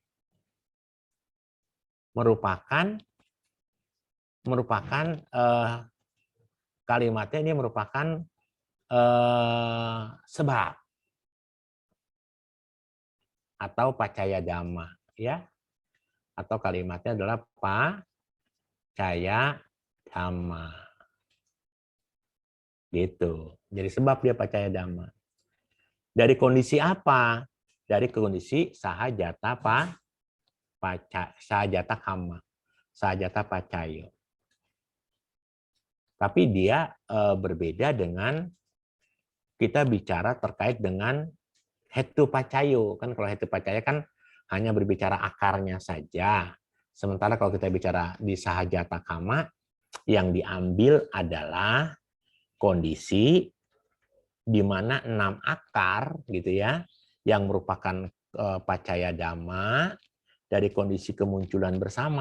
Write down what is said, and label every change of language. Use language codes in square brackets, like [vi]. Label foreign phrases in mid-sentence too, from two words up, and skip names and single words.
[id] Merupakan kalimatnya ini merupakan sebab atau [pi] pacaya dhamma, [id] ya, atau kalimatnya adalah [pi] pacaya dhamma. [id] Gitu. Jadi sebab dia [pi] pacaya dhamma. [id] Dari kondisi apa? Dari kondisi [pi] sahajata sahajata kama, sahajata pacayo. [id] Tapi dia berbeda dengan kita bicara terkait dengan [pi] hetu pacayo. [id] Kan kalau [pi] hetu pacayo [id] kan hanya berbicara akarnya saja. Sementara kalau kita bicara di [pi] sahajata kama, [id] yang diambil adalah kondisi di mana 6 akar gitu ya, yang merupakan [pi] pacaya dhamma [id] dari kondisi kemunculan bersama.